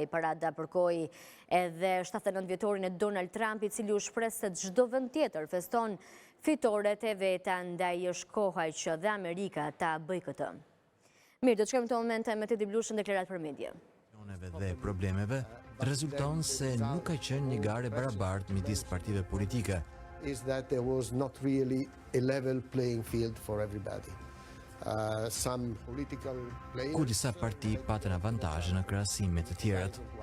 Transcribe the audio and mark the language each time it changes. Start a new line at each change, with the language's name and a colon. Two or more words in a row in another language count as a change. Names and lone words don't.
Albanian: Parada përkoi edhe 79 vjetorin e Donald Trump, i cili u shpreh se çdo vend tjetër feston fitoret e veta, ndaj është koha që dhe Amerika ta bëjë këtë. Mirë, do të shkojmë në momente me Tedi Blushën, deklarat për media. Dhe problemeve rezulton se nuk ka qenë një garë barabartë midis partive politike.
English: Is that there was not really a level playing field for everybody. Some political players...
Albanian: Ku disa parti patën avantazhe në krahasim me të tjerat.